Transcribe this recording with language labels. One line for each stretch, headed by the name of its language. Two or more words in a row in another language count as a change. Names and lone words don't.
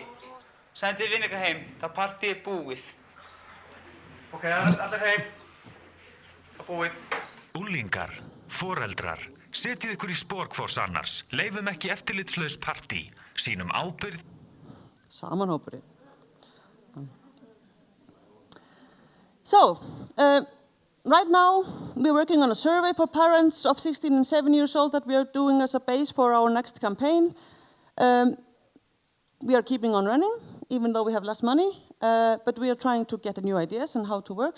Icelandic: Sendið vinir ykkar heim. Það partí er búið. Ok, allir heim. Það er búið. Unglingar, foreldrar, setið ykkur í spor hvors annars. Leifum ekki eftirlitslaus partí. Sýnum ábyrgð. Samanhópurin.
English: So, right now we're working on a survey for parents of 16 and 7 years old that we are doing as a base for our next campaign. We are keeping on running, even though we have less money, but we are trying to get new ideas on how to work.